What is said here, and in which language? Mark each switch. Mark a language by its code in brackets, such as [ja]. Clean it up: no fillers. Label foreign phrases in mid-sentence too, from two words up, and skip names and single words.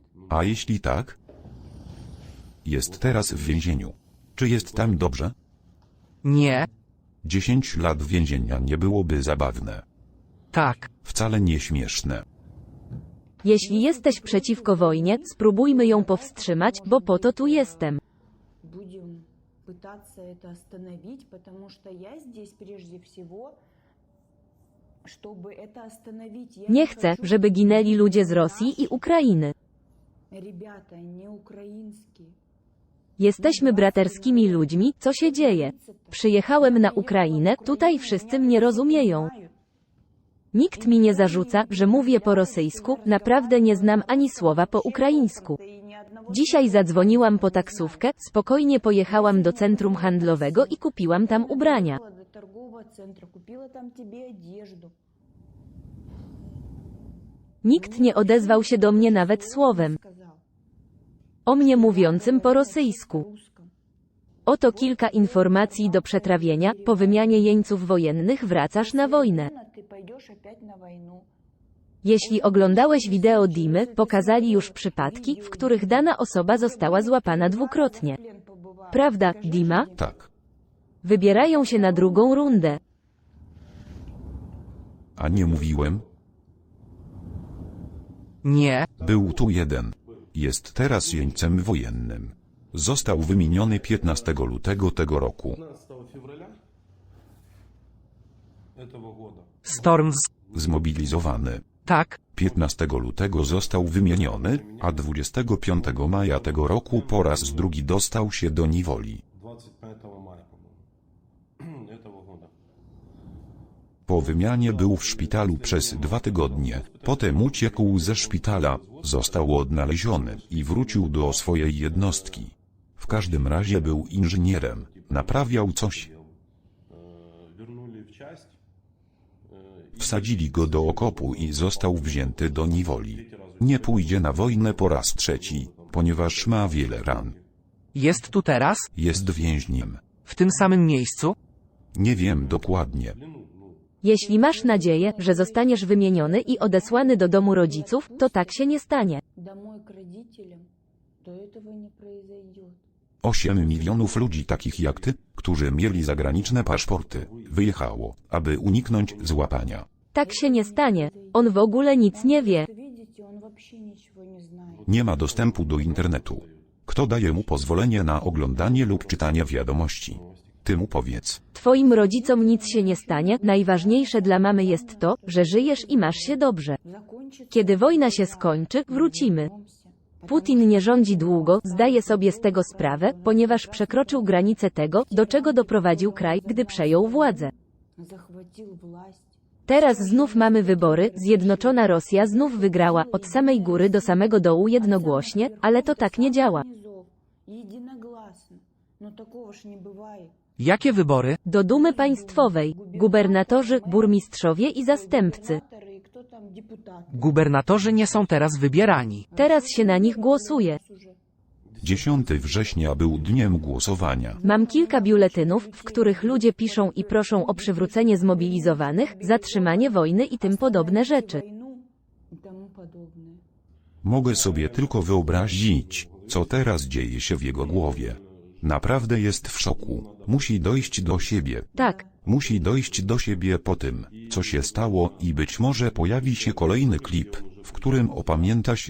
[pl] A jeśli tak? Jest teraz w więzieniu. Czy jest tam dobrze? nie, 10 lat więzienia nie byłoby zabawne. tak, Wcale nie śmieszne. Jeśli jesteś przeciwko wojnie, spróbujmy ją powstrzymać, bo po to tu jestem. [ru] Будем пытаться это остановить, потому что я здесь прежде всего, чтобы это остановить. Я [pl] Nie chcę, [ru] хочу, [pl] żeby ginęli ludzie z Rosji i Ukrainy. [ru] Rебята, не украинские. [pl] Jesteśmy braterskimi ludźmi, co się dzieje? Przyjechałem na Ukrainę, tutaj wszyscy mnie rozumieją. Nikt mi nie zarzuca, że mówię po rosyjsku, naprawdę nie znam ani słowa po ukraińsku. Dzisiaj zadzwoniłam po taksówkę, spokojnie pojechałam do centrum handlowego i kupiłam tam ubrania. [ru] До торгового центра, купила там тебе одежду. [pl] Nikt nie odezwał się do mnie nawet słowem. [ru] Сказал. [pl] O mnie mówiącym po rosyjsku. [ru] Русском. [pl] Oto kilka informacji do przetrawienia, po wymianie jeńców wojennych wracasz na wojnę. [ru] Ты пойдешь опять на войну. [pl] Jeśli oglądałeś wideo Dimy, pokazali już przypadki, w których dana osoba została złapana dwukrotnie. Prawda, Dima? Tak. Wybierają się na drugą rundę. A nie mówiłem? nie, Był tu jeden. Jest teraz jeńcem wojennym. Został wymieniony 15 lutego tego roku. [ru] 15 февраля этого года [pl] Storms, Zmobilizowany. tak, 15 lutego został wymieniony, a 25 maja tego roku po raz drugi dostał się do niewoli. [ru] 25 мая, по-моему, этого года. [pl] Po wymianie był w szpitalu przez 2 tygodnie, potem uciekł ze szpitala, został odnaleziony i wrócił do swojej jednostki. W każdym razie był inżynierem, naprawiał coś. [ru] Вернули в часть. [pl] Wsadzili go do okopu i został wzięty do niewoli. Nie pójdzie na wojnę po raz trzeci, ponieważ ma wiele ran. jest tu teraz, Jest więźniem. w tym samym miejscu, Nie wiem dokładnie. Jeśli masz nadzieję, że zostaniesz wymieniony i odesłany do domu rodziców, to tak się nie stanie. [ru] Домой к родителям, то этого не произойдет. [pl] 8 milionów ludzi takich jak ty, którzy mieli zagraniczne paszporty, wyjechało, aby uniknąć złapania. Tak się nie stanie. On w ogóle nic nie wie. [ru] Видите, он вообще ничего не знает. [pl] Nie ma dostępu do internetu. Kto daje mu pozwolenie na oglądanie lub czytanie wiadomości? Ty mu powiedz. Twoim rodzicom nic się nie stanie, najważniejsze dla mamy jest to, że żyjesz i masz się dobrze. [ru] Закончится. [pl] Kiedy wojna się skończy, wrócimy. Putin nie rządzi długo, zdaje sobie z tego sprawę, ponieważ przekroczył granicę tego, do czego doprowadził kraj, gdy przejął władzę. [ru] Захватил власть. [pl] Teraz znów mamy wybory, Zjednoczona Rosja znów wygrała, od samej góry do samego dołu jednogłośnie, ale to tak nie działa. [ru] Единогласно. Но такого ж не бывает. [pl] Jakie wybory? Do Dumy Państwowej, gubernatorzy, burmistrzowie i zastępcy. [ru] И кто там депутат? [pl] Gubernatorzy nie są teraz wybierani. Teraz się na nich głosuje. 10 września był dniem głosowania. Mam kilka biuletynów, w których ludzie piszą i proszą o przywrócenie zmobilizowanych, zatrzymanie wojny i tym podobne rzeczy. [ru] Войну и тому подобное. [pl] Mogę sobie tylko wyobrazić, co teraz dzieje się w jego głowie. Naprawdę jest w szoku. Musi dojść do siebie. Tak, Musi dojść do siebie po tym, co się stało i być może pojawi się kolejny klip, w którym opamięta się.